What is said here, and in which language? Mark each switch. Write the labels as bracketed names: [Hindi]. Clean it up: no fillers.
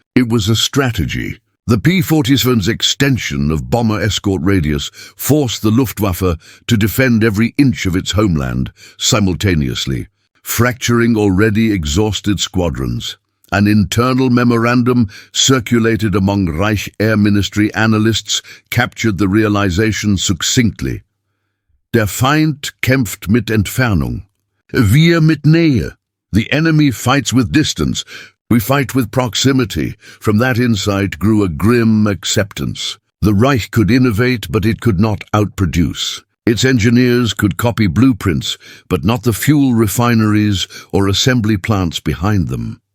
[English] It was a strategy. The P-47's extension of bomber escort radius forced the Luftwaffe to defend every inch of its homeland simultaneously, fracturing already exhausted squadrons. An internal memorandum circulated among Reich Air Ministry analysts captured the realization succinctly. [German] Der Feind kämpft mit Entfernung. Wir mit Nähe. [English] The enemy fights with distance. We fight with proximity. From that insight grew a grim acceptance. The Reich could innovate, but it could not outproduce. Its engineers could copy blueprints, but not the fuel refineries or assembly plants behind them.